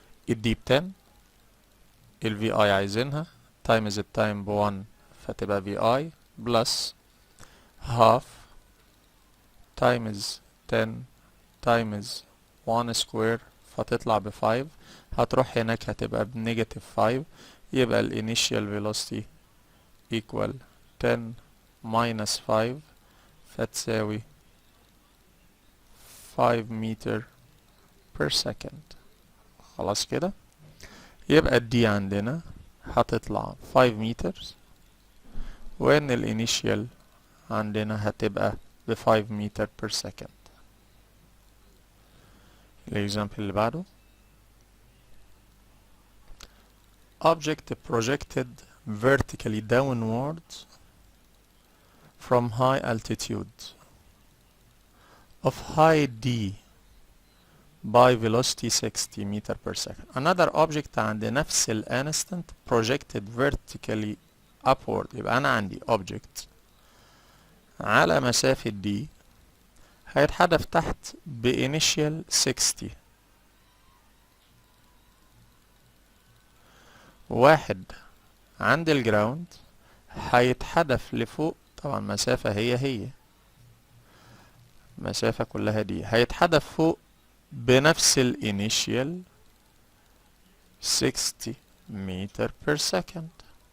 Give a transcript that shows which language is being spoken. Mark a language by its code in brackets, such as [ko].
[ar] الدي ب 10، ال VI عايزينها times التايم ب 1 فتبقى VI [en] plus half times 10 times 1 square [ar] فتطلع ب 5. هتروح هناك هتبقى بنيجاتيف 5. يبقى الانيشال [en] velocity equal 10 minus 5 [ar] فتساوي [en] 5 meter per second. [ar] خلاص كده. يبقى الدي عندنا هتطلع 5 meters، وان الانيشال عندنا هتبقى ب 5 [en] meter per second. [ar] الاكزامبل اللي بعده [en] object projected vertically downward from high altitude of high d by velocity 60 meter per second. Another object [ar] عند نفس ال [en] instant projected vertically upward. [ar] يبقى أنا عندي object على مسافة d هيتحدف تحت بإنيشيال 60. واحد عند الجراوند هيتحدف لفوق، طبعا مسافة هي مسافة كلها دي، هيتحدف فوق بنفس الانيشيال 60 متر per second.